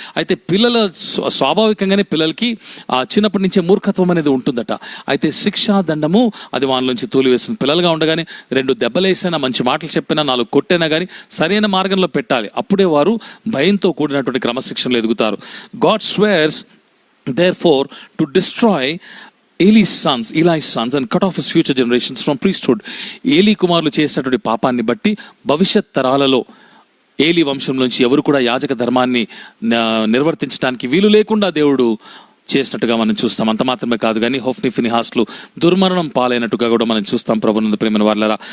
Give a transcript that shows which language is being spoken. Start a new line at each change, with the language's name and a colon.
Telugu: అయితే పిల్లల స్వాభావికంగానే పిల్లలకి చిన్నప్పటి నుంచే మూర్ఖత్వం అనేది ఉంటుందట. అయితే శిక్షా దండము అది వాని నుంచి తోలివేస్తుంది. పిల్లలుగా ఉండగానే 2 దెబ్బలేసినా, మంచి మాటలు చెప్పినా, 4 కొట్టినా కానీ సరైన మార్గంలో పెట్టాలి. అప్పుడే వారు భయంతో కూడినటువంటి క్రమశిక్షణలో ఎదుగుతారు.
English: God swears therefore to destroy Eli's sons and cut off his future generations from priesthood.
Telugu: Eli కుమారులు చేసినటువంటి పాపాన్ని బట్టి భవిష్యత్ తరాలలో ఏలీ వంశంలోంచి ఎవరు కూడా యాజక ధర్మాన్ని నిర్వర్తించడానికి వీలు లేకుండా దేవుడు చేసినట్టుగా మనం చూస్తాం. అంత మాత్రమే కాదు కానీ హోఫ్ని ఫినిహాస్లు దుర్మరణం పాలైనట్టుగా కూడా మనం చూస్తాం ప్రభునందు ప్రేమైన వారలారా.